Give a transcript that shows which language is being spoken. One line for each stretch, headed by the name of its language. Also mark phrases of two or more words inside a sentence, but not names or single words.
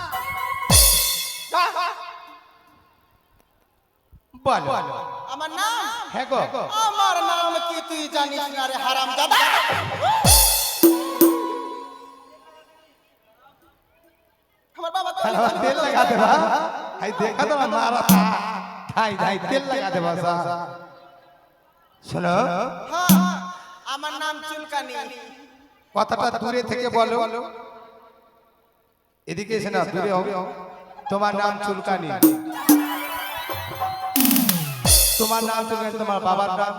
Bangla: বলো। আমার নাম হ্যাঁ গো। আমার নাম কি তুই জানিস না রে হারামজাদা? আমার বাবা তো
Bhojpuri: तेल लगा दे बा, हाय देखा तो मारा था, हाय हाय तेल लगा दे बा सा।
Bangla: শোনো, হ্যাঁ আমার নাম চুলকানি। কথাটা দূরে থেকে বলো, এদিকে এসে না, দূরে হও। তোমার নাম চুলকানি, তোমার নাম চুলকানি, তোমার বাবার নাম?